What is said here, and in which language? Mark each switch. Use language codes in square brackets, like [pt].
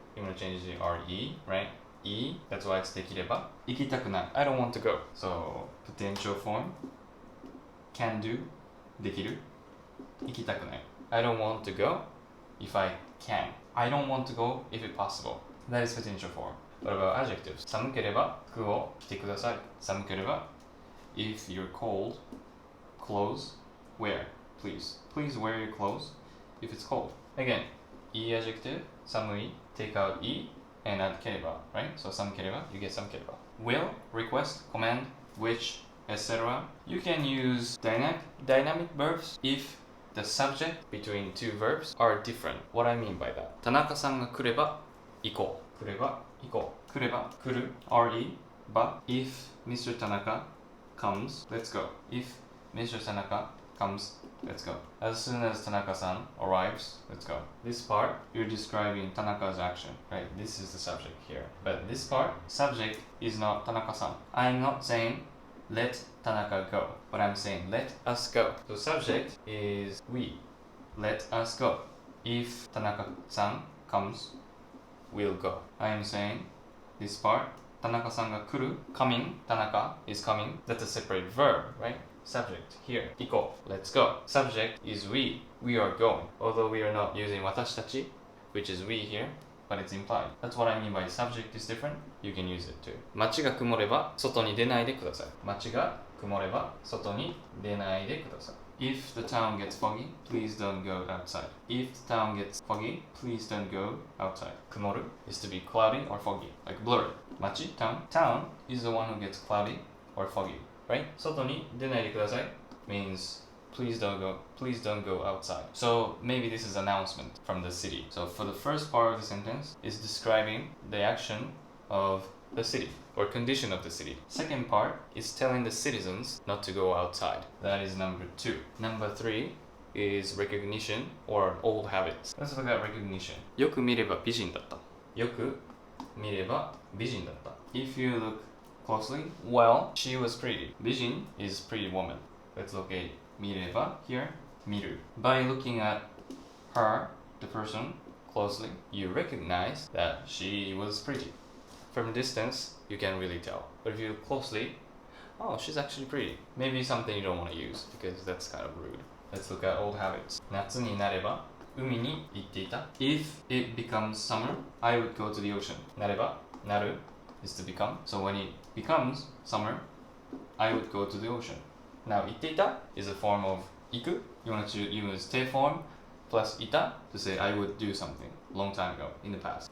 [en] You want to change the RE, right? E, that's why it's できれば. [ja] 行きたくない. [en] I don't want to go. So potential form. Can do. できる.行きたくない. I don't want to go if I can. I don't want to go if it's possible. That is potential form. What about adjectives? [ja] 寒ければ服を着てください. [en] 寒ければ if you're cold, clothes, wear, please. Please wear your clothes if it's cold. Again, i-Adjective, 寒い, take out e and add ければ, right? So 寒ければ, you get 寒ければ. Will, request, command, wish, etc. You can use dynamic verbs if the subject between two verbs are different. What I mean by that? [ja] 田中さんが来れば行こう. 来れば行こう. 来れば来る. [en] re, but if Mr. Tanaka comes, let's go. If Mr. Tanaka comes, let's go. As soon as Tanaka-san arrives, let's go. This part, you're describing Tanaka's action, right? This is the subject here. But this part, subject is not Tanaka-san. I'm not saying let Tanaka go, but I'm saying let us go. So subject is we. Let us go. If Tanaka-san comes, we'll go. I am saying this part, [ja] Tanaka-san ga kuru, [en] coming, Tanaka is coming. That's a separate verb, right? Subject here, 行こう, let's go. Subject is we are going. Although we are not using 私たち, which is we here, but it's implied. That's what I mean by subject is different. You can use it too. [ja] 街が曇れば外に出ないでください.街が曇れば外に出ないでください. [en] If the town gets foggy, please don't go outside. If the town gets foggy, please don't go outside. 曇る is to be cloudy or foggy, like blurry. 街 town is the one who gets cloudy or foggy, right? [ja] 外に出ないでください [en] means please don't go outside. So maybe this is an announcement from the city. So for the first part of the sentence is describing the action of the city or condition of the city. Second part is telling the citizens not to go outside. That is number 2. Number 3 is recognition or old habits. Let's look at recognition. [ja] よく見れば美人だった。よく見れば美人だった。 [en] If you look closely, well, she was pretty. 美人 is pretty woman. Let's look at 見れば here. [ja] 見る. [en] By looking at her, the person, closely, you recognize that she was pretty. From a distance, you can't really tell. But if you look closely, oh, she's actually pretty. Maybe something you don't want to use because that's kind of rude. Let's look at old habits. [ja] 夏になれば海に行っていた. [en] If it becomes summer, I would go to the ocean. なれば, なる is to become. So when it becomes summer, I would go to the ocean. Now, 行っていた is a form of 行く. You want to use te form plus いた to say I would do something long time ago in the past.